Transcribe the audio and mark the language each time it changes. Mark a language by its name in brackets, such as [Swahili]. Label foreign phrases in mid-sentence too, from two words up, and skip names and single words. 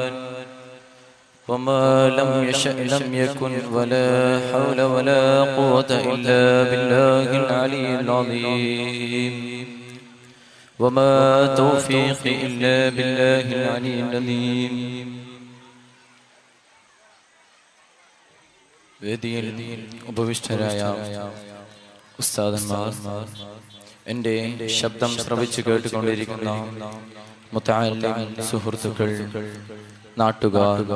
[Arabic] وما لم يشأ لم يكن ولا حول ولا قوة إلا بالله العلي العظيم وما توفيقي إلا بالله العلي العظيم. [Malayalam] വേദിയിൽ ഉപവിഷ്ടരായ ഉസ്താദന്മാർ, എൻ്റെ ശബ്ദം ശ്രവിച്ചു കേട്ടുകൊണ്ടിരിക്കുന്ന മുതഅല്ലിം സുഹൃത്തുക്കൾ, നാട്ടുകാർ,